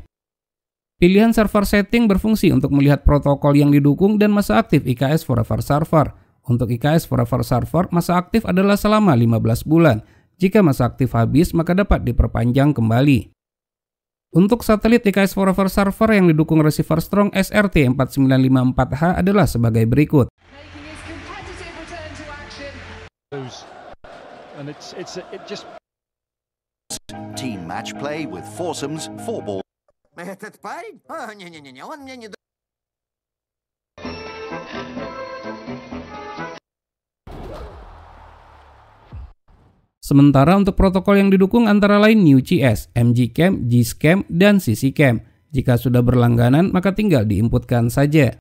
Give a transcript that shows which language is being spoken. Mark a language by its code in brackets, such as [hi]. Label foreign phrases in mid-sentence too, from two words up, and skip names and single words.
[id] Pilihan [en] server setting [id] berfungsi untuk melihat protokol yang didukung dan masa aktif IKS Forever Server. Untuk IKS Forever Server, masa aktif adalah selama 15 bulan. Jika masa aktif habis, maka dapat diperpanjang kembali. Untuk satelit IKS Forever Server yang didukung receiver Strong SRT 4954H adalah sebagai berikut. [en] Team match play with foursomes, 4 ball. [ru] Этот парень? Не-не-не, он мне не... [id] Sementara untuk protokol yang didukung antara lain UCS, MGCam, GSCam, dan CCCam. Jika sudah berlangganan, maka tinggal diinputkan saja.